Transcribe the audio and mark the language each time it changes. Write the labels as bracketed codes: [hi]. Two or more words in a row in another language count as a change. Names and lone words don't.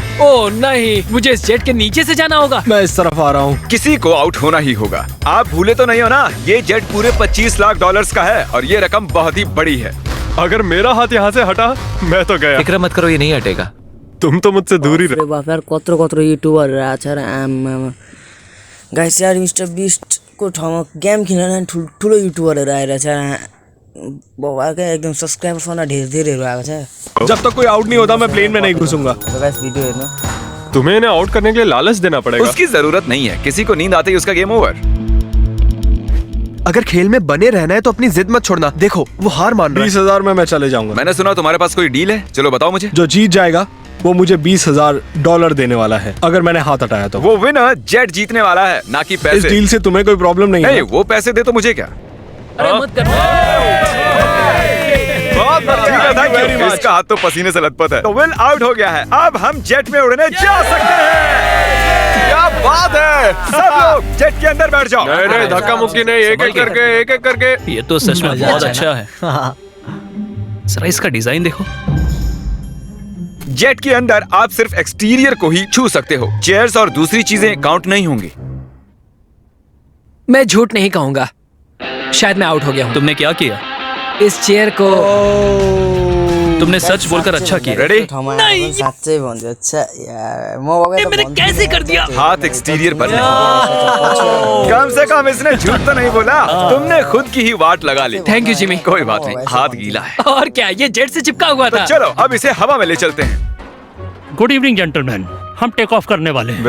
[hi] ओह नहीं, मुझे इस जेट के नीचे से जाना होगा। मैं इस तरफ आ रहा हूँ। किसी को आउट होना ही होगा। आप भूले तो नहीं हो ना, ये जेट पूरे $25 लाख का है और ये रकम बहुत ही बड़ी है। अगर मेरा हाथ यहाँ से हटा, मैं तो गया। फिक्र मत करो, ये नहीं हटेगा। तुम तो मुझसे दूर ही रहो। [ne] बाफ यार कत्रो युट्युबरहरू आएको छ र आम्मामा। गाइस यार मिस्टर बिस्टको ठाउँमा गेम खेल्न ठुलो युट्युबरहरू आइरहेछ। बाबाकै एकदम सब्सक्राइबर्समा धेरैहरू आएको छ। [hi] जब तक कोई आउट नहीं होता मैं प्लेन में नहीं घुसूंगा। [ne] तो गाइस भिडियो हेर्नु। [hi] तुम्हें इन्हें आउट करने के लिए लालच देना पड़ेगा। उसकी जरूरत नहीं है, किसी को नींद आते ही उसका [en] game over. [hi] अगर खेल में बने रहना है तो अपनी जिद मत छोड़ना। देखो वो हार मान रहा है। 20,000 में मैं चले जाऊंगा। मैंने सुना तुम्हारे पास कोई डील है, चलो बताओ मुझे। जो जीत जाएगा वो मुझे $20,000 देने वाला है, अगर मैंने हाथ हटाया तो। वो विनर जेट जीतने वाला है, ना कि इस पैसे। डील से तुम्हें कोई प्रॉब्लम नहीं नहीं, है? वो पैसे दे तो मुझे क्या। अरे मत कर। बहुत बढ़िया, [en] thank you। [hi] इसका हाथ तो पसीने से लथपथ है। तो विल आउट हो गया है, अब हम जेट में उड़ने जा सकते हैं। क्या बात है, सब लोग जेट के अंदर बैठ जाओ। नहीं, धक्का मुक्की नहीं, एक एक करके। ये तो सच में बहुत अच्छा है। जरा इसका डिजाइन देखो। जेट के अंदर आप सिर्फ एक्सटीरियर को ही छू सकते हो, चेयर्स और दूसरी चीजें काउंट नहीं होंगी। मैं झूठ नहीं कहूंगा, शायद मैं आउट हो गया हूँ। तुमने क्या किया? इस चेयर को तुमने सच बोलकर अच्छा किया। रेडी? [ne] नहीं साँच्चै भन्छु। अच्छा यार म बगैर [hi] मैंने कैसे कर दिया? हाथ एक्सटीरियर पर नहीं। कम से कम इसने झूठ तो नहीं बोला, तुमने खुद की ही वाट लगा ली। [en] thank you [hi] जिमी। कोई बात नहीं, हाथ गीला है। और क्या, ये जेट से चिपका हुआ तो था। चलो अब इसे हवा में ले चलते हैं। [en] good evening gentleman, [hi] हम [en] take off [hi] करने वाले हैं।